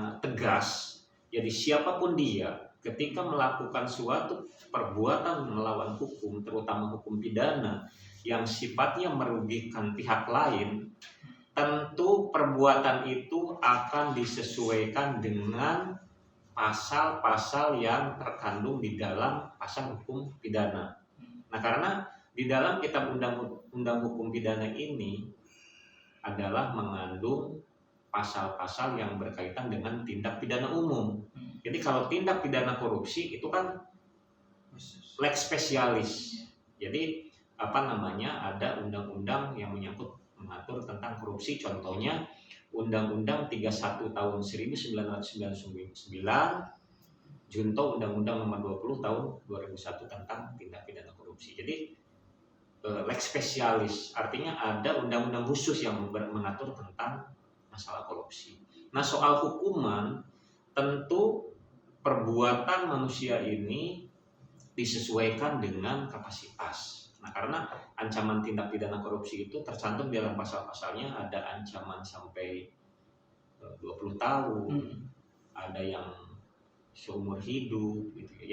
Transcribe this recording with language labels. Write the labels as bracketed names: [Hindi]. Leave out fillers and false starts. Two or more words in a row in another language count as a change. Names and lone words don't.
[Indonesian] Jadi siapapun dia ketika melakukan suatu perbuatan melawan hukum, terutama hukum pidana yang sifatnya merugikan pihak lain, tentu perbuatan itu akan disesuaikan dengan pasal-pasal yang terkandung di dalam pasal hukum pidana. Nah, karena di dalam kitab undang-undang hukum pidana ini adalah mengandung pasal-pasal yang berkaitan dengan tindak pidana umum. Jadi kalau tindak pidana korupsi itu kan [Latin] lex specialis. [Indonesian] Jadi ada undang-undang yang mengatur tentang korupsi. Contohnya Undang-Undang 31 tahun 1999, junto Undang-Undang nomor 20 tahun 2001 tentang tindak pidana korupsi. Jadi [Latin] lex specialis [Indonesian] artinya ada undang-undang khusus yang mengatur tentang masalah korupsi. Nah, soal hukuman tentu perbuatan manusia ini disesuaikan dengan kapasitas. Nah, karena ancaman tindak pidana korupsi itu tercantum di dalam pasal-pasalnya, ada ancaman sampai 20 tahun, ada yang seumur hidup gitu ya.